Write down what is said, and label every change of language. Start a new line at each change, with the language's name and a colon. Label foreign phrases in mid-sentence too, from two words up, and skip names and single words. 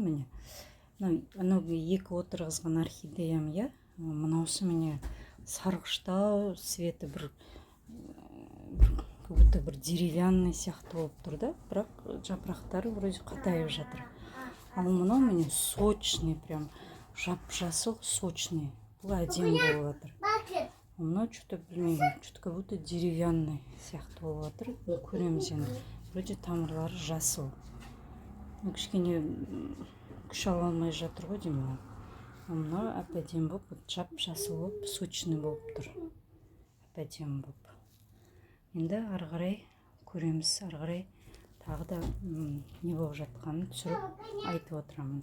Kazakh: Міне анау екі отырғызған орхидеям, мынаусы міне сарғыштау, светі бір
Russian: как будто
Kazakh: бір деревянный сияқты болып тұр да, бірақ жапырақтары вроде қатайып жатыр. Ал мынау міне сочный, прям жап-жасыл сочный. Бұл әдемі болып жатыр. Мынау что-то білмеймін,
Russian: что-то как будто деревянный
Kazakh: сияқты болып жатыр. Көреміз енді. Вроде тамырлары жасыл. Кішкене күш ала алмай жатыр ғой деймін. Мынау әп-әдемі болып, жап-жасыл болып, сочный болып тұр. Әп-әдемі болып. Енді ары қарай көреміз, ары қарай тағы да не болып жатқанын түсіріп айтып отырамын.